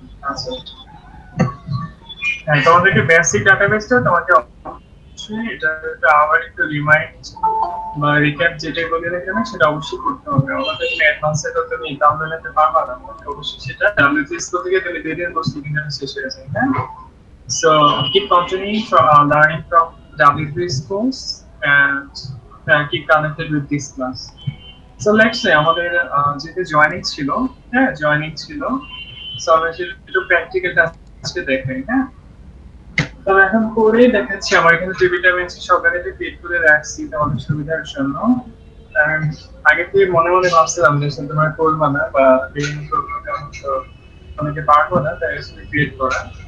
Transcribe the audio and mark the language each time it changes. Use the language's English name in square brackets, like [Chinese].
[Bangla] আচ্ছা, হ্যাঁ, তোমাদেরকে বেসিক ডাটাবেসটা তোমাকে অবশ্যই এটা আবার একটু রিমাইন্ড বা রিক্যাপ যেটা বলে রাখে না সেটা অবশ্যই করতে হবে। আমাদের তুমি অ্যাডভান্সে তো তুমি ডাউনলোড নিতে পারবা না, তোমাকে অবশ্যই সেটা ডাব্লিউপি স্কুল থেকে তুমি দুই দিন কোর্স কিন্তু শেষ হয়ে যায়। [English] হ্যাঁ, so keep continuing from learning from WP schools and keep connected with this class. So let's say [Bangla] আমাদের যেটা জয়েনিং ছিল, হ্যাঁ জয়েনিং ছিল, সো আমরা সেটা একটু প্র্যাকটিক্যাল আজকে দেখাই। হ্যাঁ, তবে এখন করেই দেখাচ্ছি। আমার এখানে টেবিলটা আমি সকালে ক্রিয়েট করে রাখছি তোমাদের সুবিধার জন্য। কারণ আগে থেকে মনে মনে ভাবছিলাম যে আসলে তোমরা করবা না বা বিভিন্ন প্রবলেম তো অনেকে পারবো না, তাই আসলে ক্রিয়েট করা।